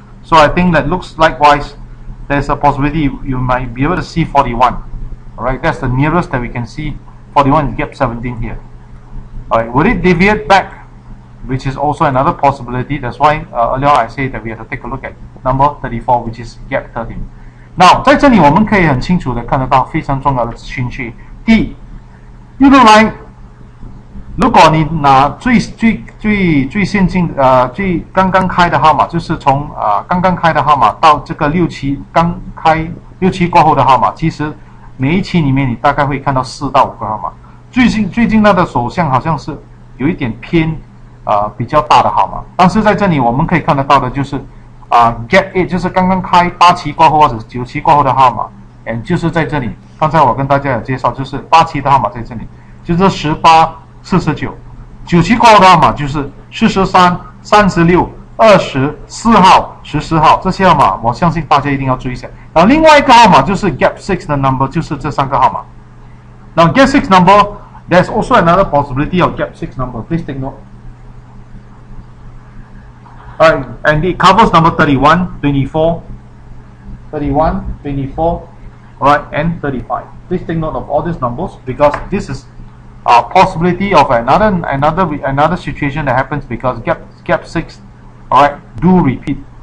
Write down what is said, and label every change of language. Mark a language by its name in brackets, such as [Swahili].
[English] So I think that looks likewise. There's a possibility you might be able to see 41. All right, that's the nearest that we can see. 41 is gap 17 here. All right, would it deviate back? Which is also another possibility. That's why earlier I said that we have to take a look at number 34, which is gap 13. [Chinese] Now， 在这里我们可以很清楚的看得到非常重要的讯息。第一，一路来，如果你拿最先进最刚刚开的号码，就是从刚刚开的号码到这个6期刚开6期过后的号码，其实每一期里面你大概会看到4到5个号码。最近它的走向好像是有一点偏比较大的号码，但是在这里我们可以看得到的就是。 Gap 8就是刚刚开8期过后或者9期过后的号码，就是在这里。刚才我跟大家有介绍，就是8期的号码在这里，就是18、49。 9期过后的号码就是43、36、20、4号、14号这些号码，我相信大家一定要注意一下。然后另外一个号码就是 Gap 6的 number， 就是这3个号码。 [English] Now Gap 6 number, there's also another possibility of Gap 6 number. Please take note. Alright, and it covers number 31, 24, 31, 24, alright, and 35. Please take note of all these numbers because this is a possibility of another situation that happens because gap 6, alright, do repeat.